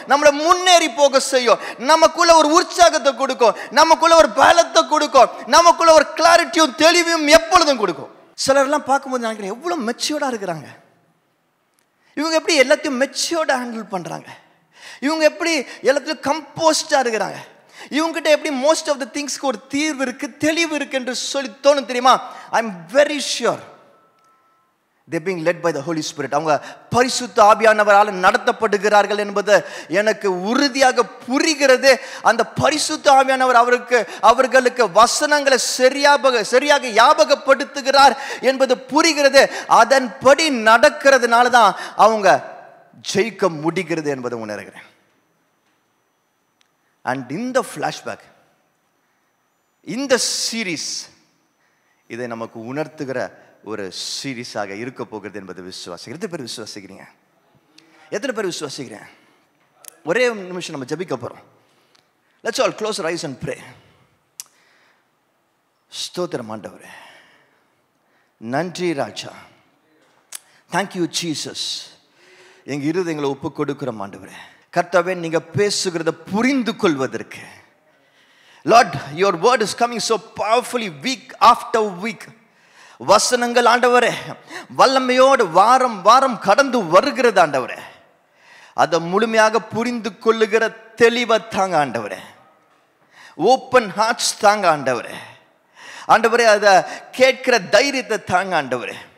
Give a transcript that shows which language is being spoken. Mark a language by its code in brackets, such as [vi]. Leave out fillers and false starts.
[ta] நம்மளை முன்னேறி போக செய்யும், நமக்குள்ள ஒரு உற்சாகத்தை கொடுக்கும், நமக்குள்ள ஒரு பலத்தை கொடுக்கும், நமக்குள்ள ஒரு கிளாரிட்டியும் தெளிவையும் எப்பொழுதும் கொடுக்கும். சிலர்லாம் பார்க்கும்போது நினைக்கிறேன், எவ்வளவு மெச்சூர்டா இருக்கிறாங்க, இவங்க எப்படி எல்லாத்தையும் மெச்சூர்டா ஹேண்டில் பண்றாங்க, இவங்க எப்படி எல்லாத்தையும் கம்போஸ்டா இருக்கிறாங்க, இவங்ககிட்ட எப்படி மோஸ்ட் ஆஃப் த திங்ஸ்க்கு ஒரு தீர்வு இருக்கு, தெளிவு இருக்கு என்று சொல்லி தோணும் தெரியுமா? [en] I am very sure they being led by the Holy Spirit. [ta] அவங்க பரிசுத்த ஆவியானவரால் நடத்தப்படுகிறார்கள் என்பது எனக்கு உறுதியாக புரிகிறது. அந்த பரிசுத்த ஆவியானவர் அவர்களுக்கு வசனங்களை சரியாக ஞாபகப்படுத்துகிறார் என்பது புரிகிறது. அதன்படி நடக்கிறதுனால தான் அவங்க ஜெயிக்க முடிகிறது என்பதை உணர்கிறேன். அண்ட் இந்த ஃப்ளாஷ்பேக், இந்த சீரீஸ் இதை நமக்கு உணர்த்துகிற ஒரு சீரீஸாக இருக்க போகிறது என்பது விசுவாசிக்கிறேன். எத்தனை பேர் விசுவாசிக்கிறீங்க? எத்தனை பேர் விசுவாசிக்கிறேன்? ஒரே நிமிஷம் நம்ம ஜெபிக்க போறோம். [en] Let's all close our eyes and pray. [ta] ஸ்தோத்திரம் ஆண்டவரே, நன்றி ராஜா, [en] thank you Jesus. [ta] எங்க இருதயங்களை ஒப்பு கொடுக்கிறோம் ஆண்டவரே. கர்த்தாவே, நீங்க பேசுகிறத புரிந்து கொள்வதற்கு, [en] Lord, your word is coming so powerfully week after week. [ta] வசனங்கள் ஆண்டவரே வல்லமையோடு வாரம் வாரம் கடந்து வருகிறது ஆண்டவரே. அதை முழுமையாக புரிந்து கொள்ளுகிற தெளிவை தாங்க ஆண்டவரே. ஓப்பன் ஹார்ட்ஸ் தாங்க ஆண்டவரே. ஆண்டவரே, அதை கேட்கிற தைரியத்தை தாங்க ஆண்டவரே.